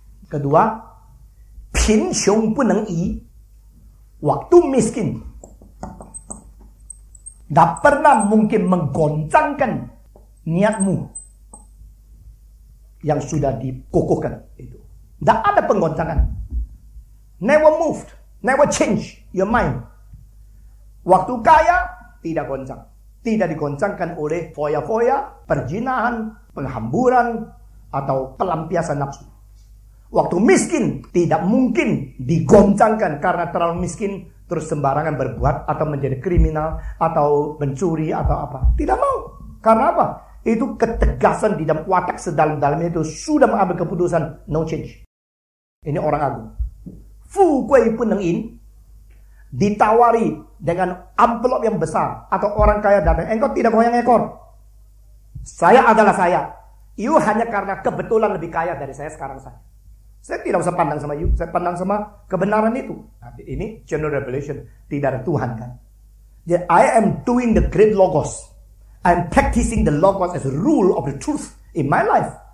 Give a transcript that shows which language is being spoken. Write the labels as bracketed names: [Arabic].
[Chinese] Kedua, Pin Xiong Bu Neng Yi. [Indonesian] Waktu miskin, tidak pernah mungkin menggoncangkan niatmu yang sudah dikukuhkan itu. Tidak ada penggoncangan. [English] Never moved, never change your mind. [Indonesian] Waktu kaya, tidak goncang. Tidak digoncangkan oleh foya-foya, perjinahan, penghamburan, atau pelampiasan nafsu. Waktu miskin, tidak mungkin digoncangkan karena terlalu miskin, terus sembarangan berbuat, atau menjadi kriminal, atau mencuri, atau apa. Tidak mau. Karena apa? Itu ketegasan di dalam watak sedalam-dalamnya itu sudah mengambil keputusan, [English] no change. [Indonesian] Ini orang agung. [Chinese] Fu Gui Bu Neng Yin [Indonesian] ditawari dengan amplop yang besar, atau orang kaya datang, engkau tidak goyang ekor. Saya adalah saya. You hanya karena kebetulan lebih kaya dari saya sekarang saja. Saya tidak usah pandang sama you, saya pandang sama kebenaran itu. Nah, ini general revelation, tidak ada Tuhan kan. [English] Jadi, I am doing the great logos. I am practicing the logos as a rule of the truth in my life.